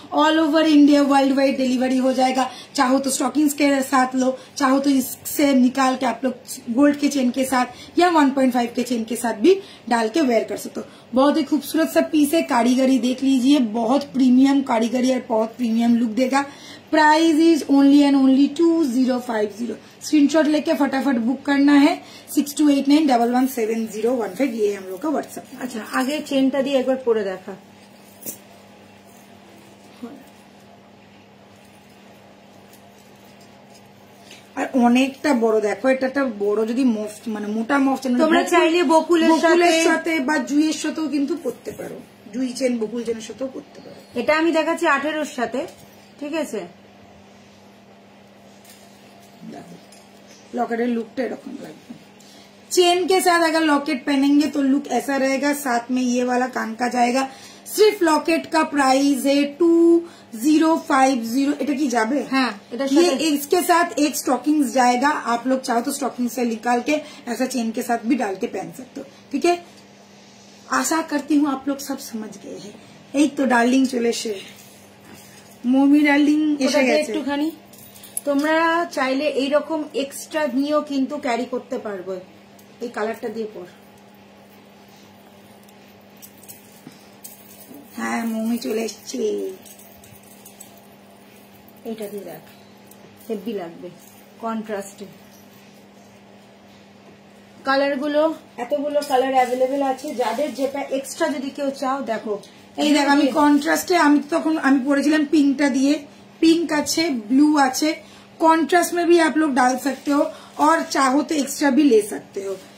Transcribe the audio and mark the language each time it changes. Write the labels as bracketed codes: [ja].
[hi] All over India world wide delivery हो जाएगा। चाहो तो स्टॉकिंग्स के साथ लो, चाहो तो इससे निकाल के आप लोग गोल्ड के चेन के साथ या 1.5 के चेन के साथ भी डाल के वेयर कर सकते हो। बहुत ही खूबसूरत सा पीस है। कारीगरी देख लीजिए, बहुत प्रीमियम कारीगरी और बहुत प्रीमियम लुक देगा। Price is only and only 2050। Screenshot लेके फटाफट बुक करना है। 6289117015 ये हम लोग का व्हाट्सएप। अच्छा, आगे [bn] चेनটা দিয়ে একবার পরে দেখা। আর অনেকটা বড়, দেখো এটা বড়, যদি মানে মোটা মফ তোমরা চাইলে বকুলের সাথে বা জুইয়ের সাথেও কিন্তু পরতে পারো, জুই চেন বকুল চেনের সাথেও পরতে পারো। এটা আমি দেখাচ্ছি 18 এর সাথে, ঠিক আছে। [hi] लॉकेट लुक एरकम लगता है। चेन के साथ अगर लॉकेट पहनेंगे तो लुक ऐसा रहेगा, साथ में ये वाला कान का जाएगा। सिर्फ लॉकेट का प्राइस है 2050। [bn] এটা কি যাবে? [hi] हाँ, ये इसके साथ एक स्टॉकिंग्स जाएगा। आप लोग चाहो तो स्टॉकिंग से निकाल के ऐसा चेन के साथ भी डाल के पहन सकते हो, ठीक है। आशा करती हूँ आप लोग सब समझ गए हैं। [bn] এই তো ডার্লিং চলে এসে, মমি ডার্লিং এসে গেছে। একটুখানি তোমরা চাইলে এইরকম এক্সট্রা নিয়েও কিন্তু ক্যারি করতে পারবে। এই কালারটা দিয়ে পর। হ্যাঁ, মমি চলে এসছে। এটা দিয়ে দেখ, হেভি লাগবে কন্ট্রাস্টে। কালারগুলো, এতগুলো কালার অ্যাভেলেবেল আছে। যাদের যেটা এক্সট্রা যদি কেউ চাও, দেখো এই দেখো, আমি কন্ট্রাস্টে, আমি তখন আমি পরেছিলাম পিঙ্কটা দিয়ে। [hi] पिंक अच्छे, ब्लू अच्छे, कॉन्ट्रास्ट में भी आप लोग डाल सकते हो और चाहो तो एक्स्ट्रा भी ले सकते हो।